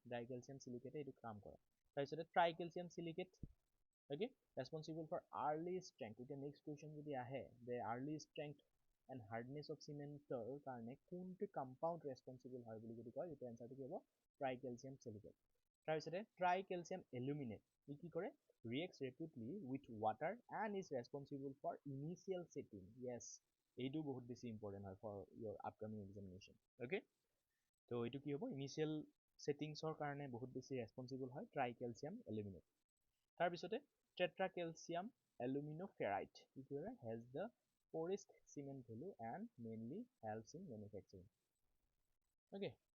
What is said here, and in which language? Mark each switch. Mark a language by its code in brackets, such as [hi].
[as] Dry calcium চিলিকেটে এইটো কাম কৰে। তাৰপিছতে try calcium silicate, okay? [en] responsible for early strength, [as] এতিয়া নেক্সট কুৱেশ্যন যদি আহে যে আৰ্লি ষ্ট্ৰেংথ এণ্ড হাৰ্ডনেছ অফ চিমেণ্টৰ কাৰণে কোনটো কম্পাউণ্ড ৰেছপনচিবল হয় বুলি যদি কয়, তেতিয়া এনচাৰটো কি হ'ব ট্ৰাই কেলছিয়াম চিলিকেট। তাৰপিছতে ট্ৰাই কেলছিয়াম এলুমিনেট, ই কি কৰে [en] reacts rapidly with water and is responsible for initial setting, yes [as] এইটো বহুত বেছি ইম্পৰ্টেণ্ট হয় [en] For your upcoming examination, okay? [as] তো এইটো কি হ'ব ইনিচিয়েল ছেটিংছৰ কাৰণে বহুত বেছি ৰেছপনচিবল হয় ট্ৰাই কেলছিয়াম এলুমিনেট। তাৰপিছতে টেট্ৰাকেলছিয়াম এলুমিনো ফেৰাইট, ই কি কৰে [en] Has the poorest cement value and mainly helps in manufacturing, okay?